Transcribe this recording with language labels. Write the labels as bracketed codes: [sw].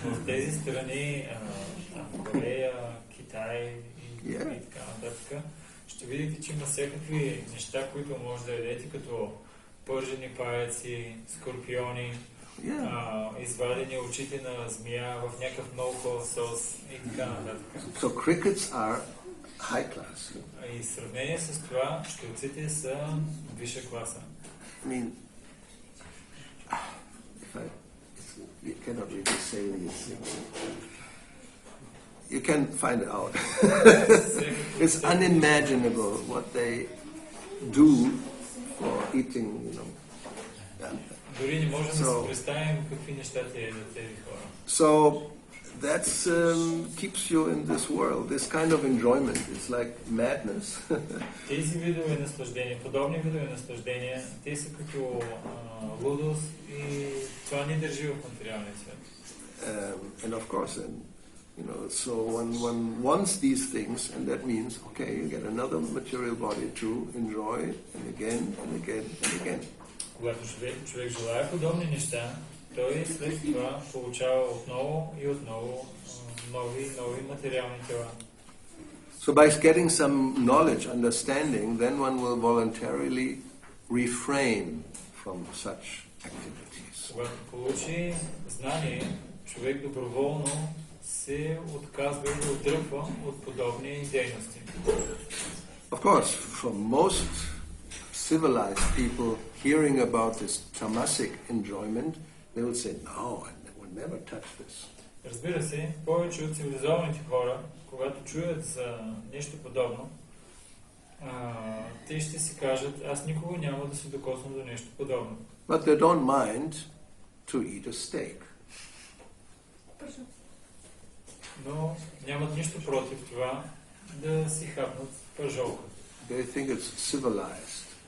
[bg] Тези страни, Корея, Китай и така нататък, ще видите, че има всякакви неща, които може да ядете, като пържени паяци, скорпиони, извадени очите на змия в някакъв много хубав сос и така нататък. [en] So crickets are high class. [bg] И в сравнение с това, щурците са висша класа. [en] I mean, you cannot really say these things. You can find it out. It's unimaginable what they do for eating, you know. [bg] Дори не можем да си представим какви неща ядат тези хора. [en] So that keeps you in this world. This kind of enjoyment is like madness. [bg] Тези видове наслаждения, подобни видове наслаждения, те са като лудост и това ни държи в материалния свят. [en] And of course, you know, so one wants these things, and that means, okay, you get another material body to enjoy, and again, and again, and again. [bg] Когато човек желая подобни неща, той след това получава отново и отново нови материални тела. [en] So by getting some knowledge, understanding, then one will voluntarily refrain from such activities. [bg] Когато получи знание, човек доброволно се отказва и отдръпва от подобни дейности. [en] Of course, for most civilized people hearing about this tamasic enjoyment, they will say, no, I will never touch this. [bg] Разбира се, повече от цивилизованите хора, когато чуят за нещо подобно, те ще си кажат, аз никога няма да се докосвам до нещо подобно. [en] But they don't mind to eat a steak. [bg] Но нямат нищо против това да си хапнат пържолка. [en] They think it's civilized.